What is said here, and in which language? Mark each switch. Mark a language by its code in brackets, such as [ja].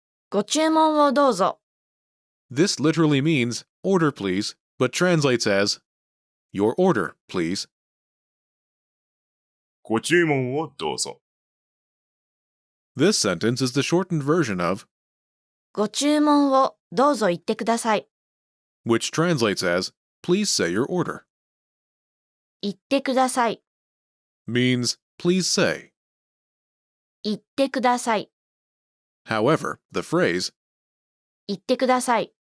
[ja] ご注文をどうぞ。 [en] this literally means order please, but translates as your order, please. [ja] ご注文をどうぞ。 [en] This sentence is the shortened version of [ja] ご注文をどうぞ言ってください。 [en] which translates as please say your order. [ja] 言ってください。 [en] Means please say. [ja] 言ってください。 [en] However, the phrase [ja] 言ってください。